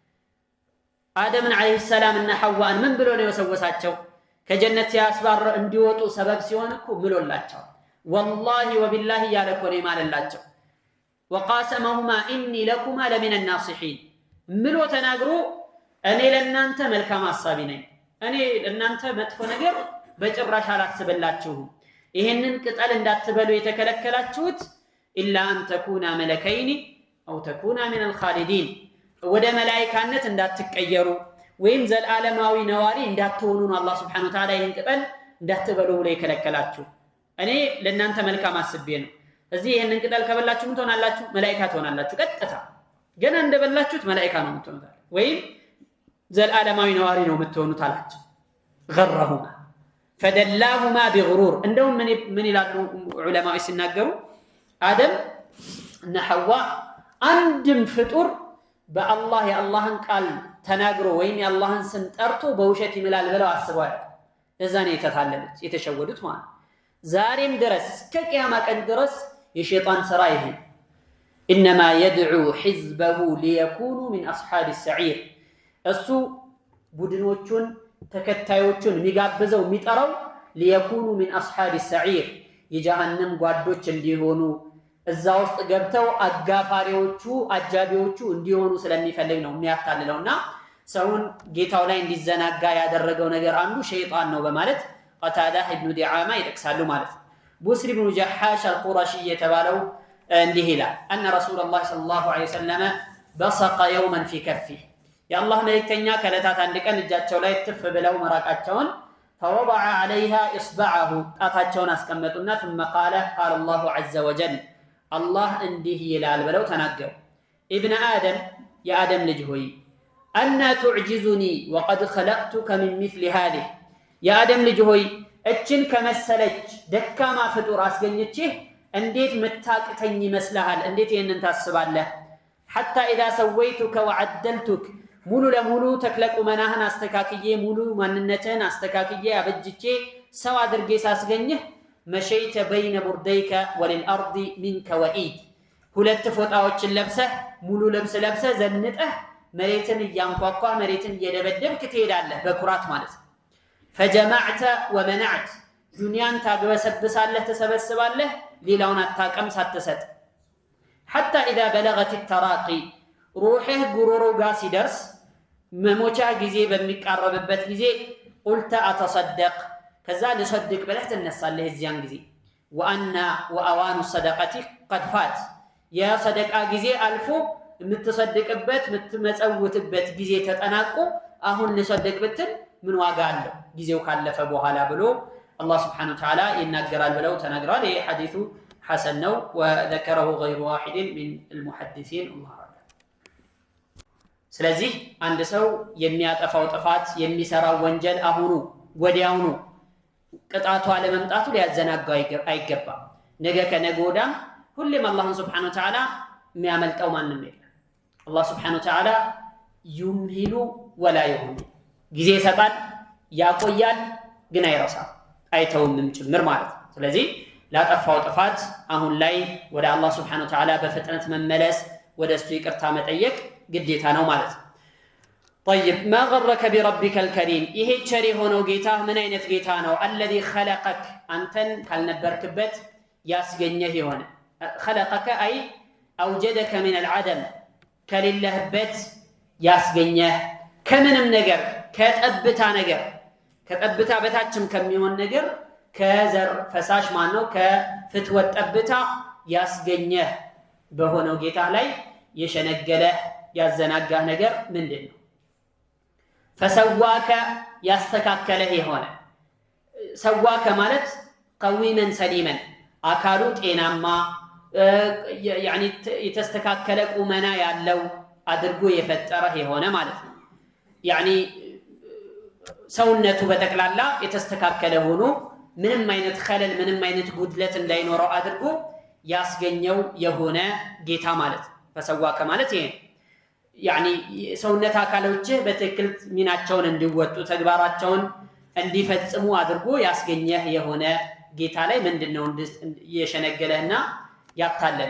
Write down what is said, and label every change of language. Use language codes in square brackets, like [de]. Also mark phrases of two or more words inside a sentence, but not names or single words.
[am] አደምን [ar] عليه السلام [am] እና ሐዋን ምን ብሎ ነው የወሰወሳቸው ከጀነት ሲያስባር እንዲወጡ ሰበብ ሲሆን እኮ ምሎላቸው [ar] والله وبالله [am] ያለኮኔ ማለላቸው [ar] وقاسمهما اني لكما لمن الناصحين [am] ምሎ ተናግሮ እኔ ለእናንተ መልካም ሐሳቢ ነኝ እኔ ለእናንተ መጥፎ ነገር በጭራሽ አላስብላችሁም ይሄንን ቅጠል እንዳትበሉ የተከለከላችሁት [ar] الا ان تكونا ملكين او تكونا من الخالدين [am] ወደ መላእክትነት እንዳትቀየሩ ወይም ዘላለማዊ ነዋሪ እንዳትሆኑ ነው አላህ [ar] سبحانه وتعالى [am] ይህን ቅጠል እንዳትበሉ ብሎ የከለከላችሁ። እኔ ለእናንተ መልካም አስቤ ነው። እዚህ ይሄንን ቅጠል ከበላችሁ ምን ትሆናላችሁ? መላእክት ትሆናላችሁ። ቀጥታ ገና እንደበላችሁት መላእክት ነው የምትሆኑት ወይም ዘላለማዊ ነዋሪ ነው የምትሆኑት አላችሁ። [ar] غرهما فدلاهما بغرور [am] እንደውም ምን ይላሉ ዑለማዎች ሲናገሩ አደም እና ሐዋ አንድም ፍጡር በአላህ የአላህን ቃል ተናግሮ ወይም የአላህን ስም ጠርቶ በውሸት ይምላል ብለው አስበዋል። ለዛ ነው የተታለሉት የተሸወዱት ማለት። ዛሬም ድረስ እስከ ቂያማ ቀን ድረስ የሸይጣን ስራ ይሄ [ar] انما يدعو حزبه ليكونوا من اصحاب السعير [am] እሱ ቡድኖቹን ተከታዮቹን የሚጋብዘው የሚጠራው [ar] ليكونوا من اصحاب السعير [am] የጀሃነም ጓዶች እንዲሆኑ እዛ ውስጥ ገብተው አጋፋሪዎቹ አጃቢዎቹ እንዲሆኑ ስለሚፈልግ ነው የሚያታልለውና ሰውን ጌታው ላይ እንዲዘናጋ ያደረገው ነገር አንዱ ሸይጣን ነው በማለት ቀታዳ ኢብኑ ዲዓማ ይጠቅሳሉ ማለት ነው። ቡስሪ ኢብኑ ጀሐሽ [ar] አልቁረሺ [am] የተባለው እንዲህ ይላል [ar] أن رسول الله صلى الله عليه وسلم بصق يوما في كفه [am] የአላህ መልእክተኛ ከለታት አንድ ቀን እጃቸው ላይ ትፍ ብለው መራቃቸውን [ar] فوضع عليها اصبعه [am] ጣታቸውን አስቀመጡና [ar] ثم قال الله عز وجل الله [am] እንዲህ ይላል ብለው ተናገሩ። ኢብኑ አደም የአደም ልጅ ሆይ [ar] أن تعجزني وقد خلقتك من مثل هذه [am] የአደም ልጅ ሆይ እችን ከመሰለች ደካማ ፍጡር አስገኝቼህ እንዴት መታቅተኝ ይመስልሃል? እንዴት ይሄንን ታስባለህ? [ar] حتى إذا سويتك وعدلتك [am] ሙሉ ለሙሉ ተክለቁመናህን አስተካክዬ ሙሉ ማንነትህን አስተካክዬ አበጅቼ ሰው አድርጌ ሳስገኝህ [ar] مشيت بين برديك والأرض منك وئيد [am] ሁለት ፎጣዎችን ለብሰህ ሙሉ ልብስ ለብሰህ ዘንጠህ መሬትን እያንኳኳ መሬትን እየደበደብክ ትሄዳለህ በኩራት ማለት ነው። [ar] فجمعت ومنعت [am] ዱንያን ታግበሰብሳለህ ተሰበስባለህ ሌላውን አታቀም ሳትሰጥ [ar] حتى إذا بلغت التراقي روحه [am] ጉሮሮ ጋር ሲደርስ መሞቻ ጊዜ በሚቃረብበት ጊዜ [ar] قلت أتصدق [am] ከዛ ልሰድቅ ብለህ ትነሳለህ እዚያን ጊዜ [ar] وأوان الصدقة قد فات [am] ያ ሰደቃ ጊዜ አልፎ የምትሰድቅበት የምትመጸውትበት ጊዜ ተጠናቆ አሁን ልሰድቅ ብትል ምን ዋጋ አለው ጊዜው ካለፈ በኋላ ብሎ አላህ [ar] سبحانه وتعالى [am] ይናገራል ብለው ተናግረዋል። ይሄ ሐዲሱ ሐሰን ነው [ar] وذكره غير واحد من المحدثين الله أعلم። [am] ስለዚህ አንድ ሰው የሚያጠፋው ጥፋት የሚሰራው ወንጀል አሁኑ ወዲያውኑ ቅጣቱ አለመምጣቱ ሊያዘናጋው አይገባም። ነገ ከነገ ወዲያ ሁሌም አላህን [ar] سبحانه وتعالى [am] የሚያመልጠው ማንም የለም። አላህ [ar] سبحانه وتعالى يمهل ولا يهمل [am] ጊዜ ይሰጣል ያቆያል ግን አይረሳም አይተውምም ጭምር ማለት ነው። ስለዚህ ላጠፋው ጥፋት አሁን ላይ ወደ አላህ [ar] سبحانه وتعالى [am] በፍጥነት መመለስ ወደሱ ይቅርታ መጠየቅ ግዴታ ነው ማለት ነው። [ar] طيب ما غرك بربك الكريم [am] ይሄ ቸር የሆነው ጌታ ምን አይነት ጌታ ነው? [ar] الذي خلقك [am] አንተን ካልነበርክበት ያስገኘህ የሆነ [ar] خلقك أي أوجدك من العدم [am] ከሌለህበት ያስገኘህ ከምንም ነገር ከጠብታ ነገር ከጠብታ በታችም ከሚሆን ነገር ከዘር ፈሳሽ ማነው ከፍትወት ጠብታ ያስገኘህ በሆነው ጌታ ላይ የሸነገለህ ያዘናጋህ ነገር ምንድነው? فسواك ያስተካከለህ የሆነ ሰዋከ ማለት [ar] قويما سليما [am] አካሉ ጤናማ يعني የተስተካከለ ቁመና ያለው አድርጎ የፈጠረህ የሆነ ማለት ነው። يعني ሰውነቱ በተክላላ የተስተካከለ ሆኖ ምንም አይነት خلل ምንም አይነት ጉድለት እንዳይኖረው አድርጎ ያስገኘው የሆነ ጌታ ማለት ነው። فسواك ማለት ይሄ يعني ሰውነት አካሎች በትክክል ሚናቸውን እንዲወጡ ተግባራቸውን እንዲፈጽሙ አድርጎ ያስገኘህ የሆነ ጌታ ላይ ምንድነው የሸነገለህና ያታለለህ?